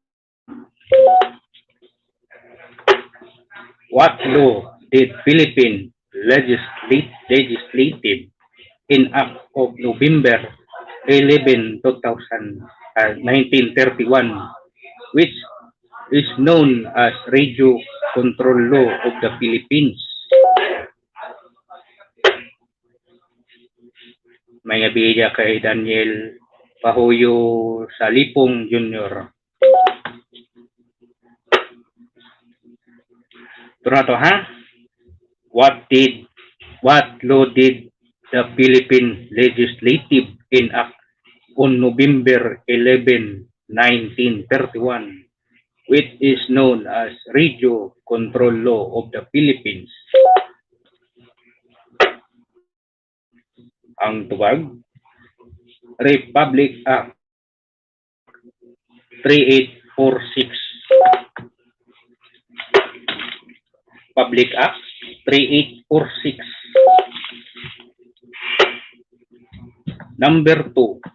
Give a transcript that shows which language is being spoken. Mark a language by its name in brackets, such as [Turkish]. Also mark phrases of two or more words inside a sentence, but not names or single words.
[English] What law did Philippine legislative enact of November 11, 1931, which is known as Radio Control Law of the Philippines. [Cebuano] May nabiya kay Daniel Pahuyo Salipong Jr. [Filipino] Ito na to, ha? [English] What law did the Philippine Legislative enact on November 11, 1931, which is known as Radio Control Law of the Philippines? [Cebuano] Ang tubag, [English] Republic Act 3846. Public Act 3846. Number 2.